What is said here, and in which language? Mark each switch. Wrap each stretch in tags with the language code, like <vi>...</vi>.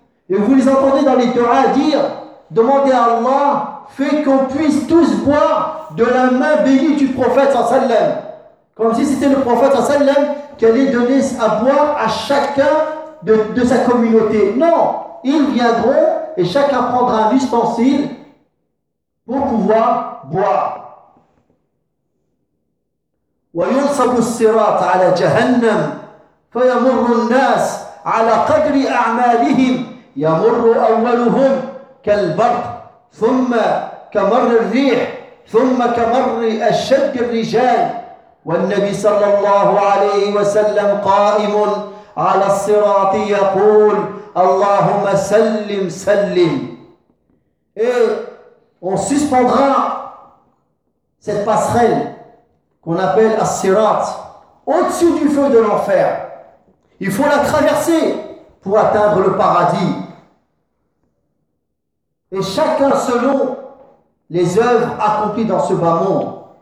<fr>Et vous les entendez dans les du'as dire, demandez à Allah, fais qu'on puisse tous boire de la main bénie du prophète</fr> <ar>sallallahu alayhi wa sallam.</ar> <fr>Comme si c'était le prophète</fr> <ar>sallallahu alayhi wa sallam</ar> <fr>qui allait donner à boire à chacun de sa communauté. Non, ils viendront et chacun prendra un ustensile pour pouvoir boire.</fr> <ar>وينصب الصراط على جهنم فيمر الناس على قدر أعمالهم يمر أولهم كالبرق ثم كمر الريح ثم كمر أشد الرجال والنبي صلى الله عليه وسلم قائم على الصراط يقول اللهم سلم سلم.</ar> <fr>Et on suspendra cette passerelle qu'on appelle As-Sirat au-dessus du feu de l'enfer. Il faut la traverser pour atteindre le paradis. Et chacun selon les œuvres accomplies dans ce bas monde.</fr>